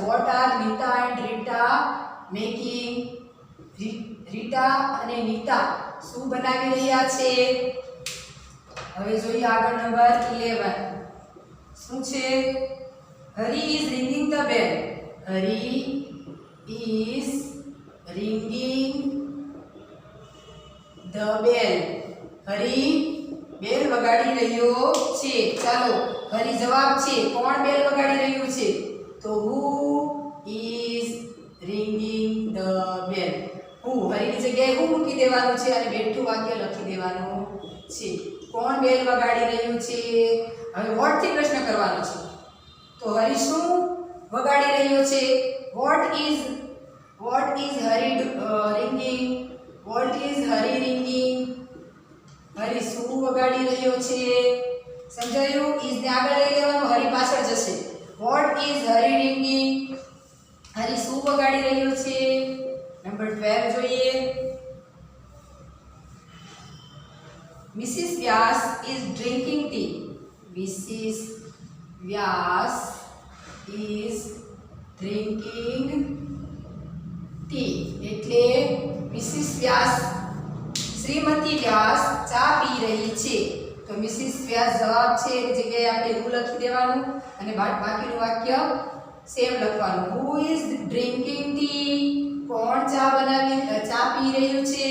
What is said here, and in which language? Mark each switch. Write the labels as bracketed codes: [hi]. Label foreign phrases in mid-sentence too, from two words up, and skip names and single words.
[en] What are Neeta and Rita making. [gu] રીટા અને નીતા શું બનાવી રહ્યા છે? હવે જોઈએ આગળ નંબર 11. શું છે? [en] Hari is ringing the bell. Hari is ringing the bell. [gu] હરી બેલ વગાડી રહ્યો છે. ચાલો હરી જવાબ છે. કોણ બેલ વગાડી રહ્યું છે? [en] તો who is ringing the bell. [gu] હું હરીની જગ્યાએ હું મૂકી દેવાનું છે અને બેઠું વાક્ય લખી દેવાનું છે. કોણ બેલ વગાડી રહ્યું છે? હવે વોટ થી પ્રશ્ન કરવાનો છે. તો હરી શું વગાડી રહ્યો છે? [en] What is Hari ringing? What is Hari ringing? [gu] હરી શું વગાડી રહ્યો છે? સમજાયું? is ને આગળ લઈ લેવાનું, હરી પાછળ જશે. [en] What is Hari ringing? [gu] હરી શું વગાડી રહ્યો છે? નંબર 12 જોઈએ. [en] Mrs. Vyas is drinking tea. Mrs. Vyas is drinking tea [gu] એટલે મિસિસ વ્યાસ, શ્રીમતી વ્યાસ ચા પી રહી છે. તો મિસિસ વ્યાસ જવાબ છે એની જગ્યાએ આપણે હું લખી દેવાનું અને બાકીનું વાક્ય સેમ લખવાનું. [en] Who is drinking tea? [gu] કોણ ચા પી રહ્યું છે?